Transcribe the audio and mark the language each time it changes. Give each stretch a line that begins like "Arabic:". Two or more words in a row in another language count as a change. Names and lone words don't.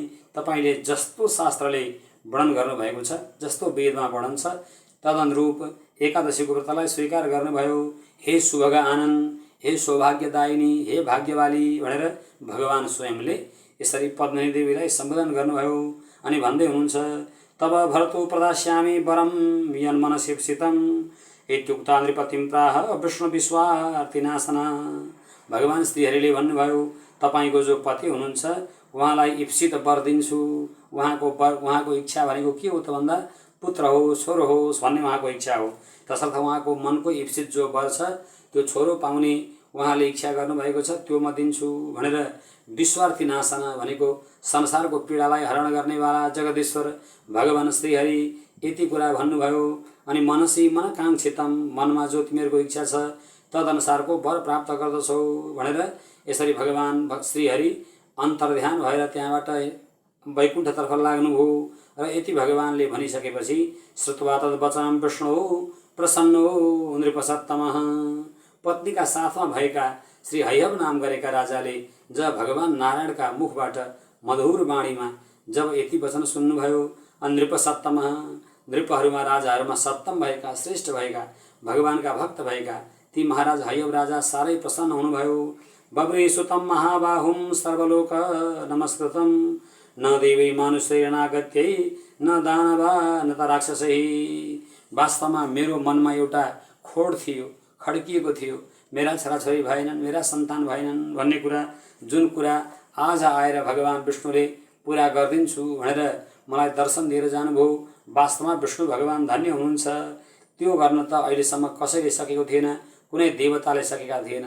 Nepali: तपाईले जस्तो शास्त्रले वर्णन गर्नुभएको छ, जस्तो वेदमा वर्णन छ, तदनुरूप एकादशीको व्रतलाई स्वीकार गर्नुभयो। हे शुभग आनन्द, हे सौभाग्यदायिनी, हे भाग्यवाली भनेर भगवान स्वयंले यसरी पद्मिनी देवीलाई सम्बोधन गर्नुभयो। अनि भन्दै हुनुहुन्छ,
Sanskrit: तब भरतो प्रदास्यामि वरम यन्मनसिप्सितं इत्युक्ता नृपतिं प्राह विष्णु विश्वार्थिनाशना।
Nepali: भगवान श्रीहरिले भन्नुभयो, तपाईको जो पति हुनुहुन्छ उहाँलाई इप्सित वर दिन्छु। उहाँको इच्छा भनेको के हो त भन्दा पुत्र हो, छोरो होस् भन्ने उहाँको इच्छा हो। तसर्थ उहाँको मनको इप्सित जो वर छ त्यो छोरो पाउने उहाँले इच्छा गर्नुभएको छ, त्यो म दिन्छु भनेर विश्वार्थी नाशना भनेको संसारको पीडालाई हरण गर्नेवाला जगदीश्वर भगवान श्रीहरि यति कुरा भन्नुभयो। अनि
Sanskrit: मनसी मनकाङ्क्षितम,
Nepali: मनमा जो तिमीहरूको इच्छा छ तदनुसारको वर प्राप्त गर्दछौ भनेर यसरी भगवान श्रीहरि अन्तर्ध्यान भएर त्यहाँबाट वैकुण्ठतर्फ लाग्नुभयो। र यति भगवानले भनिसकेपछि
Sanskrit: श्रुत्वा तद्वचनं विष्णु प्रसन्नो नृपसत्तमः,
Nepali: पत्नीका साथमा भएका श्री हैहव नाम गरेका राजाले जब भगवान नारायणका मुखबाट मधुर वाणीमा जब यति वचन सुन्नुभयो, नृपसत्तमः, नृपहरूमा राजाहरूमा सत्तम भएका श्रेष्ठ भएका भगवानका भक्त भएका ती महाराज हैहव राजा साह्रै प्रसन्न हुनुभयो।
Sanskrit: बब्रे सुतं महाबाहुं सर्वलोक नमस्कृतं, न देवी मानुषैरनागत्यै न दानवा न त राक्षसै।
Nepali: वास्तवमा मेरो मनमा एउटा खोड थियो, खड्किएको थियो, मेरा छोराछोरी भएनन्, मेरा सन्तान भएनन् भन्ने कुरा, जुन कुरा आज आएर भगवान विष्णुले पुरा गरिदिन्छु भनेर मलाई दर्शन दिएर जानुभयो। वास्तवमा विष्णु भगवान धन्य हुनुहुन्छ। त्यो गर्न त अहिलेसम्म कसैले सकेको थिएन, कुनै देवताले सकेका थिएनन्।